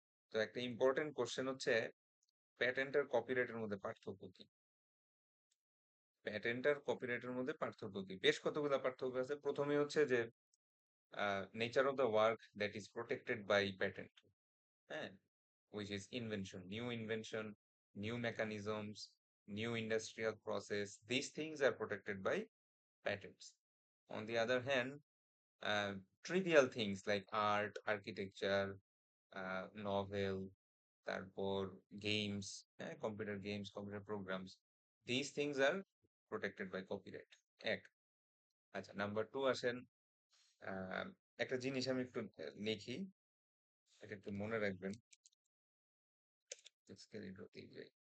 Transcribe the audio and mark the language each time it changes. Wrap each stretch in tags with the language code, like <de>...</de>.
<bn>তো একটা important question হচ্ছে, প্যাটেন্ট আর কপিরাইটের মধ্যে পার্থক্য কি? প্যাটেন্ট আর কপিরাইটের মধ্যে পার্থক্য কি? বেশ কতগুলো পার্থক্য আছে। প্রথমে হচ্ছে যে</bn> <en>Nature of the work that is protected by patent. হ্যাঁ, which is invention, new invention, new mechanisms, new industrial process. These things are protected by patents. On the other hand, uh, trivial things like art, architecture, novel, তারপর games, হ্যাঁ, computer games, computer programs, these things are protected by copyright।</en> <bn>এক। আচ্ছা, number two আসেন, আহ, একটা জিনিস আমি একটু লিখি, এটা একটু মনে রাখবেন। আজকের এই রতেই যাই।</bn>